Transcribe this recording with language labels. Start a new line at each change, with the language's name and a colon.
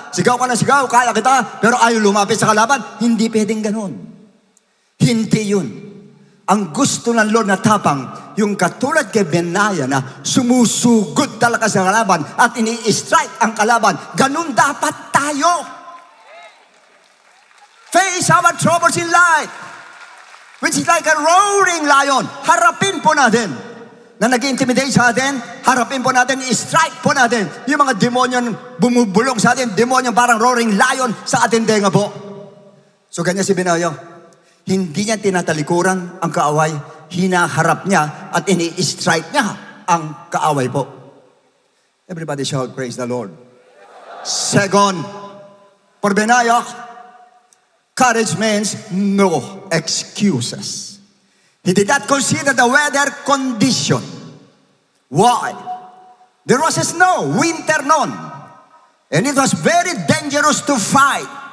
Filipino: Sigaw ka na sigaw, kaya kita, pero ayaw lumapit sa kalaban. Hindi pwedeng ganun. Hindi yun. Ang gusto ng Lord na tapang, yung katulad kay Benaya na sumusugod talaga sa kalaban at ini-strike ang kalaban. Ganun dapat tayo.
English: Face our troubles in life, which is like a roaring lion.
Filipino: Harapin po natin. Na nag-intimidate sa atin, harapin po natin, i-strike po natin yung mga demonyo bumubulong sa atin, demonyo parang roaring lion sa ating tenga po. So ganyan si Benaya. Hindi niya tinatalikuran ang kaaway, hinaharap niya at ini-strike niya ang kaaway po.
English: Everybody shout, praise the Lord. Second, for Benaya, courage means no excuses. He did not consider the weather condition. Why? There was snow, winter noon. And it was very dangerous to fight.